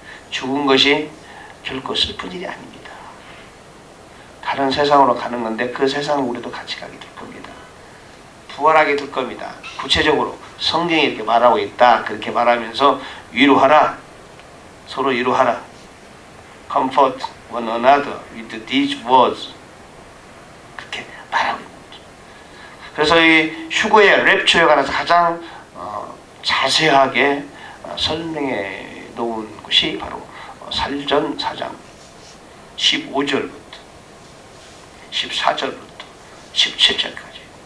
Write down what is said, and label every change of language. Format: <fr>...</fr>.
<ko>죽은 것이 결코 슬픈 일이 아닙니다. 다른 세상으로 가는 건데 그 세상을 우리도 같이 가게 될 겁니다. 부활하게 될 겁니다. 구체적으로 성경이 이렇게 말하고 있다. 그렇게 말하면서 위로하라. 서로 위로하라.</ko> <en>Comfort one another with these words.</en> <ko>그렇게 말하고 있는 거죠. 그래서 이 휴거의 랩처에 관해서 가장 자세하게 설명해 놓은 것이 바로 살전 4장 15절부터 14절부터 17절까지.</ko>